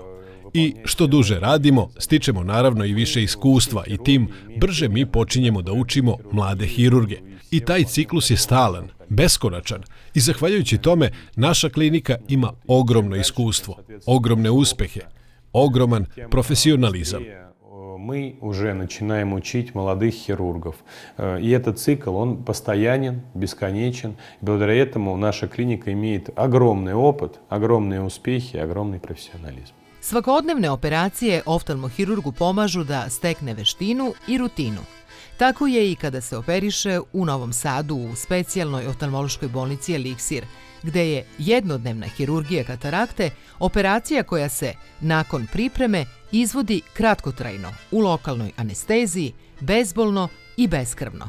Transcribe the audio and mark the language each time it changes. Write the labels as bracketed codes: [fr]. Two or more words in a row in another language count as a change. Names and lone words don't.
[sr] I što duže radimo, stičemo naravno i više iskustva i tim brže mi počinjemo da učimo mlade hirurge. I taj ciklus je stalan, beskonačan i zahvaljujući tome naša klinika ima ogromno iskustvo, ogromne uspehe, ogroman profesionalizam. [ru] Мы уже начинаем учить молодых хирургов. И этот цикл, он постоянен, бесконечен. И благодаря этому наша клиника имеет огромный опыт, огромные успехи, огромный профессионализм. [sr] Svakodnevne operacije oftalmohirurgu pomažu da stekne veštinu i rutinu. Tako je i kada se operiše u Novom Sadu u specijalnoj oftalmološkoj bolnici Eliksir, gde je jednodnevna hirurgija katarakte operacija koja se, nakon pripreme, izvodi kratkotrajno, u lokalnoj anesteziji, bezbolno i beskrvno.